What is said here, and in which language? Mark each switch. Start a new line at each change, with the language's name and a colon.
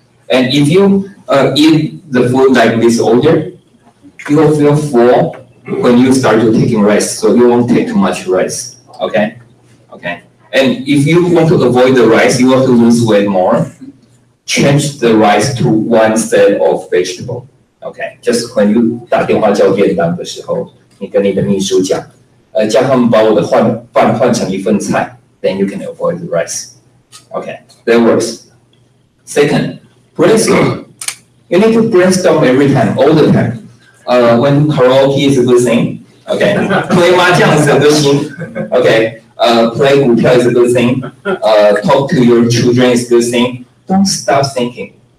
English: And if you eat the food like this order, you will feel full when you start to taking rice, so you won't take too much rice. Okay? Okay. And if you want to avoid the rice, you want to lose weight more, change the rice to one set of vegetable. Okay? Just when you
Chinese: 打电话叫便当的时候，你跟你的秘书讲，叫他们把我的饭换成一份菜
English: then you can avoid the rice. Okay, that works. Second, brainstorm. You need to brainstorm every time, all the time. When karaoke is a good thing, okay. Play mahjong is a good thing, okay. Play 股票 is a good thing. Talk to your children is a good thing. Don't stop thinking.